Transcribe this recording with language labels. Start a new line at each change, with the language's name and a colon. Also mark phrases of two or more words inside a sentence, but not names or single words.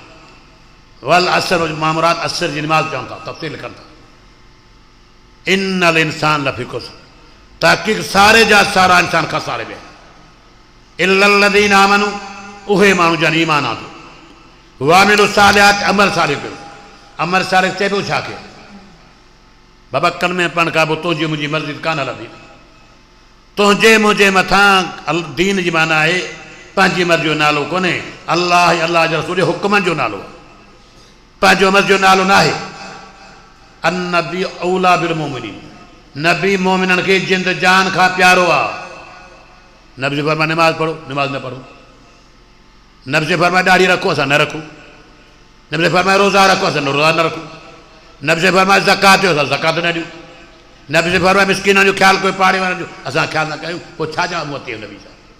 Arabic: والعصر
Sindhi: मामुराद असर जी नमाज़ चवनि था तफ़सील लिखनि था
Arabic: إن الإنسان لفي خسر
Sindhi: तहक़ीक़ सारे जा सारा इंसान खसारे विया
Arabic: إلا الذين آمنوا
Sindhi: उहे माण्हू जन ईमान आंदो
Arabic: وعملوا الصالحات
Sindhi: अमल सालिह कयो अमल सालिह चइबो छा कयो बाबा कल में पढ़ का पोइ तुंहिंजी मुंहिंजी मर्ज़ी कान हलंदी तुंहिंजे मुंहिंजे मथां दीन जी माना आहे पंहिंजी मर्ज़ी जो नालो कोन्हे अलाह अलाह जे रसूल जे हुकुमनि जो नालो आहे पंहिंजो मर्ज़ी जो नालो न आहे
Arabic: النبي أولى بالمؤمنين
Sindhi: नबी मोमिननि खे जिंद जान खां प्यारो आहे नबी से फरमाए नमाज़ पढ़ो नमाज़ न पढ़ो नबी से फरमाए दाढ़ी रखो असां न रखूं नबी से फरमाए रोज़ा रखो असां रोज़ा न रखूं नबी से फरमाए ज़कात ॾियो असां ज़कात न ॾियूं नबी से फरमाए मिस्किननि जो ख़्यालु कोई पाड़े वारनि जो असां ख़्यालु न कयूं पोइ छा जवाबु अचे नबी सां